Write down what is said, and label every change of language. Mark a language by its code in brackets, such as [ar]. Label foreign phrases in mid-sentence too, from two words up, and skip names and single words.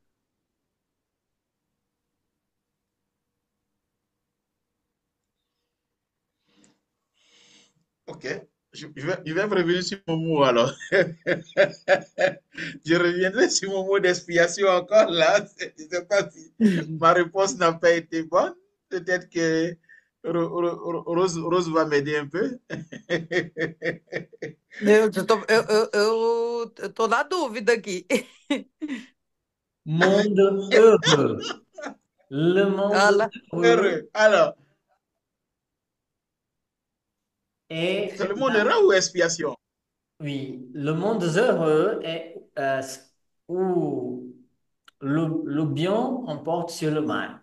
[fr] Ok. Je vais revenir sur mon mot alors. Je reviendrai sur mon mot d'expiation encore là. Je ne sais pas si ma réponse n'a pas été bonne. Peut-être que Rose va m'aider un peu. [pt] eu tô na dúvida aqui. [fr] Monde heureux. Le monde Ela, heureux Heureux. Alors, c'est est, le mot heureux ou expiation? oui, le monde heureux est où le bien emporte sur le mal.